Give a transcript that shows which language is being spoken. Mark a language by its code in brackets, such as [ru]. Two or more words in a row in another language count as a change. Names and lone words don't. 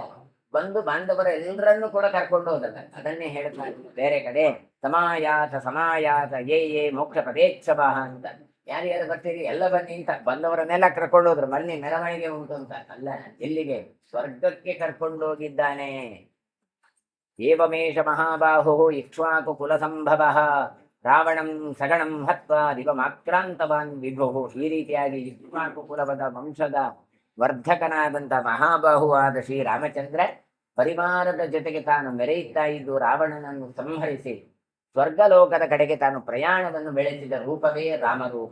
[kn] ಬಂಧು ಬಾಂಧವರ ಎಲ್ಲರನ್ನು ಕೂಡ ಕರ್ಕೊಂಡು ಹೋದಲ್ಲ. ಅದನ್ನೇ ಹೇಳ್ತಾರೆ ಬೇರೆ ಕಡೆ, [sa] ಸಮಾಯಾತ ಯೇ ಮೋಕ್ಷ ಪದೇಚ್ಛವ [kn] ಅಂತ. ಯಾರ್ಯಾರು ಬರ್ತೀರಿ ಎಲ್ಲ ಬನ್ನಿ ಅಂತ ಬಂದವರನ್ನೆಲ್ಲ ಕರ್ಕೊಂಡು ಹೋದ್ರು. ಮಲ್ಲಿ ಮೆರವಣಿಗೆ ಉಂಟು ಅಂತ ಅಲ್ಲ, ಎಲ್ಲಿಗೆ? ಸ್ವರ್ಗಕ್ಕೆ ಕರ್ಕೊಂಡು ಹೋಗಿದ್ದಾನೆ. [sa] ಏವಮೇಷ ಮಹಾಬಾಹು ಇಕ್ಷ್ವಾಕು ಕುಲ ಸಂಭವ ರಾವಣಂ ಸಗಣಂ ಹತ್ವಾ ದಿವಮಾಕ್ರಾಂತವಾನ್ ವಿಭು. [kn] ಈ ರೀತಿಯಾಗಿ ಇಕ್ಷ್ವಾಕು ಕುಲವದ ವಂಶದ ವರ್ಧಕನಾದಂಥ ಮಹಾಬಾಹುವಾದ ಶ್ರೀರಾಮಚಂದ್ರ ಪರಿವಾರದ ಜೊತೆಗೆ ತಾನು ಮೆರೆಯುತ್ತಾ ಇದ್ದು ರಾವಣನನ್ನು ಸಂಹರಿಸಿ ಸ್ವರ್ಗಲೋಕದ ಕಡೆಗೆ ತಾನು ಪ್ರಯಾಣವನ್ನು ಬೆಳೆಸಿದ ರೂಪವೇ ರಾಮರೂಪ.